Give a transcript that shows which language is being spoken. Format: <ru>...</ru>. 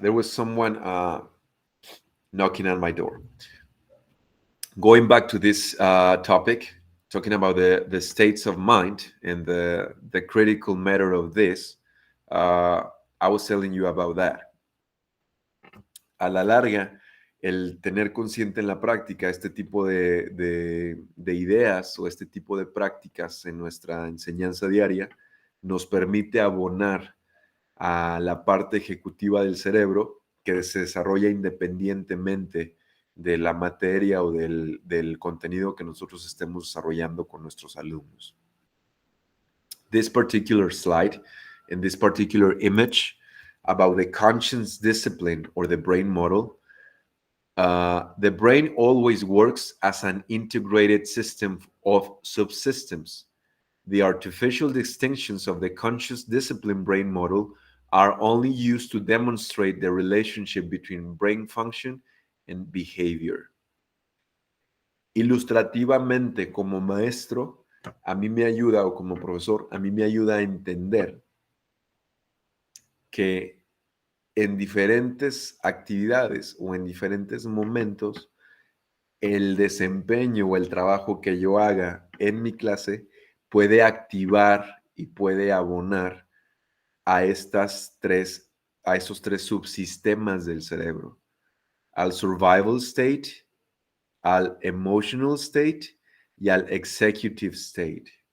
<en>There was someone knocking on my door. Going back to this topic, talking about the states of mind and the critical matter of this, I was telling you about that.</en> <es>A la larga, el tener consciente en la práctica este tipo de ideas o este tipo de prácticas en nuestra enseñanza diaria nos permite abonar a la parte ejecutiva del cerebro que se desarrolla independientemente de la materia o del contenido que nosotros estemos desarrollando con nuestros alumnos.</es> <en>This particular slide and this particular image about the conscious discipline or the brain model, the brain always works as an integrated system of subsystems. The artificial distinctions of the conscious discipline brain model are only used to demonstrate the relationship between brain function and behavior.</en> <es>Ilustrativamente, como maestro, a mí me ayuda, o como profesor, a mí me ayuda a entender que en diferentes actividades o en diferentes momentos, el desempeño o el trabajo que yo haga en mi clase puede activar y puede abonar a esos tres subsistemas del cerebro: al survival state, al emotional state y al executive state.</es>